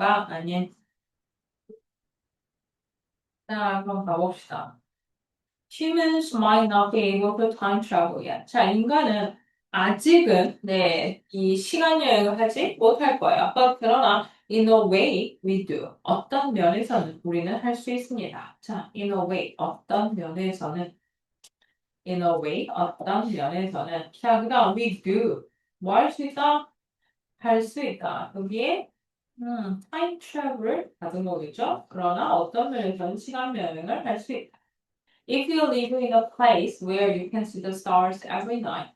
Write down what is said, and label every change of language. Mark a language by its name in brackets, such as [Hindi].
[Korean] 아닌. 더 이상 자, 그럼 가봅시다. [English] Humans might not be able to time travel yet. [Korean] 자, 인간은 아직은, 네, 이 시간 여행을 하지 못할 거예요. [English] But [Korean] 그러나, [English] in a way, we do. [Korean] 어떤 면에서는 우리는 할 수 있습니다. 자, [English] in a way, [Korean] 어떤 면에서는, in a way, 어떤 면에서는. 자, 그 다음, [English] we do. [Korean] 뭐 할 수 있다? 할 수 있다. 여기에, time travel을 받은 거겠죠? 그러나 어떤 면에서는 시간 여행을 할 수 있다. [English] If you live in a place where you can see the stars every night.